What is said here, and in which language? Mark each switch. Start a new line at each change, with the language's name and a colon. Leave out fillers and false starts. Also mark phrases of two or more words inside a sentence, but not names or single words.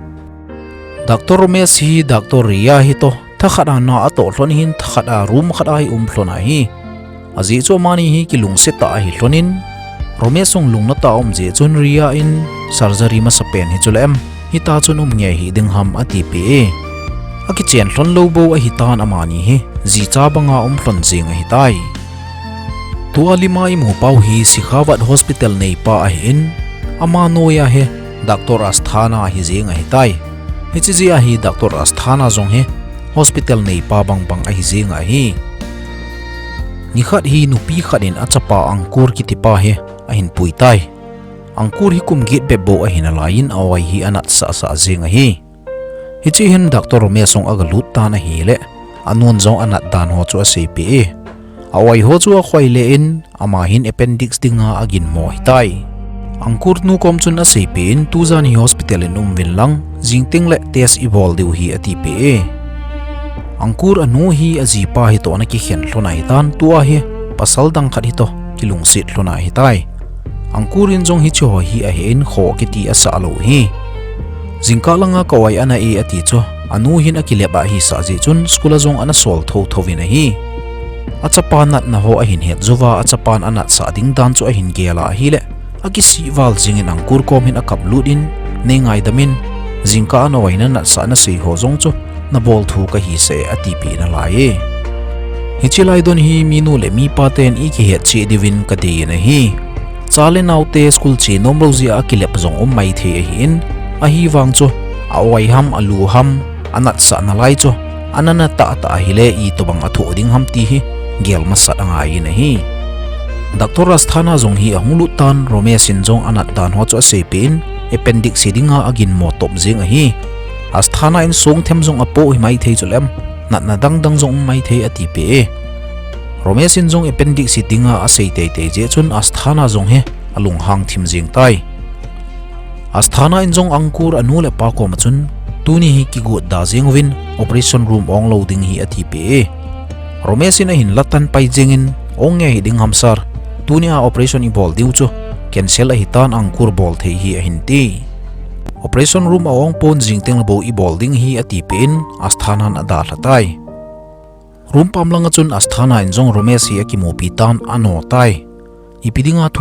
Thado Chin: doctor romesh hi doctor ria hi to thakhada na ato hlon hin thakhada room khada hi hlona hi aji chu mani hi ki lung se ta hi hlonin romesh song lung na ta je chun ria in surgery ma sapen hi chulem hi ta chun nge hi ding ham ati pe aki chen hlon lo bo a hi tan amani hi ji cha banga hlon jing a hi tai tu alima I mu pau hi Shikhawat hospital nei pa a hin ama noya he doctor asthana hi jing a hi tai hi chi ji a hi doctor asthana jong he hospital nei pa bang bang a hi jing a hi ni khat hi nupi khatin achapa Ankur ki tipa he a hin pui tai Ankur hi kum git be bo a hin alain awai hi anat sa jing a hi hichi hin doctor mesong aga lut ta na hi le anon jong anat dan ho chu a sei pe awai ho chu a khoi le in ama hin appendix dinga agin mo hi tai Ankur nu kom chun a sei pe in tu zan hi hospital in vin lang jingting le test evol deu hi ati pe Ankur anu hi aji pa hi to na ki khen hlona hi tan tua hi pasal dang khat hi to kilung sit hlona hi tai Ankur in jong hi cho hi a hen kho ki ti asa lo hi jingka langa kawai ana e ati cho anu hin akileba hi sa ji chun skula jong ana sol tho thovin a hi achapa nat na ho a hin het zuwa achapan anat sa ding dan chu a hin gela hi le aki si wal jingin Ankur kom hin akap ludin ne ngai damin jingka na waina na sa na sei ho jong chu na bol thu ka hi se ati pi na lai hichilai don hi minu le mi paten I ki het che divin ka de na hi chale naute school che nomrozi akilep jong mai the hin a hi wang cho awai ham alu ham anat sa na lai cho anana ta ta hi le I to bang athu ding ham ti hi gel ma sat anga I na hi doctor asthana jong hi ahulu tan romesh in jong anat dan ho cho se pin appendix sidinga agin mo top jing a hi asthana in song them jong apo hi mai thei cholem nat na dang jong mai thei ati pe romesh in jong appendix sidinga a sei te je chun asthana jong he alung hang thim jing tai asthana in jong Ankur anu le pa ko ma chun tuni hi ki gut da jing win
English: operation room
Thado Chin: ong loading hi ati pe romesh in a hin latan pai jingin ong nge ding hamsar tuni a operation I bol diu chu cancel a hitan Ankur bol thei hi a hin ti
English: operation room
Thado Chin: awang pon jingteng labo I bolding hi ati pin asthana na da thatai room pamlanga chun asthana injong Romesh hi akimopi tan ano tai ipidinga thu